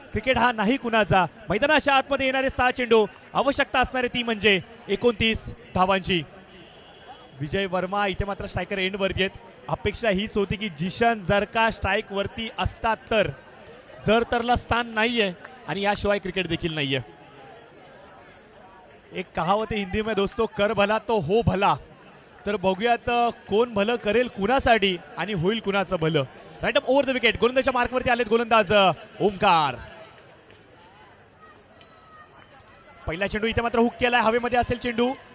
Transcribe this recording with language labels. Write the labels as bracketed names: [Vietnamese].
[Marathi] Cricket हा नाही कुणाचा. मैदानाच्या आतमध्ये येणारे 6 चेंडू आवश्यकता असणारे ती म्हणजे 29 धावांची. विजय वर्मा इथे मात्र स्ट्रायकर एंड वरती आहेत. अपेक्षा हीच होती की जिशन जर का स्ट्राईक वरती असतात तर. जर तरला स्थान नाहीये आणि याशिवाय क्रिकेट देखील नाहीये. [Hindi] एक कहावत है हिंदी में दोस्तों, कर भला तो हो भला. [Marathi] तर बघूयात कोण भलं करेल कुणासाठी आणि होईल कुणाचं भलं. [English] Right up over the wicket. [Marathi] गोलंदाजच्या मार्कवरती आलेत गोलंदाज ओमकार. पहिला चेंडू इथे मात्र हुक केलाय. हवेमध्ये असेल चेंडू.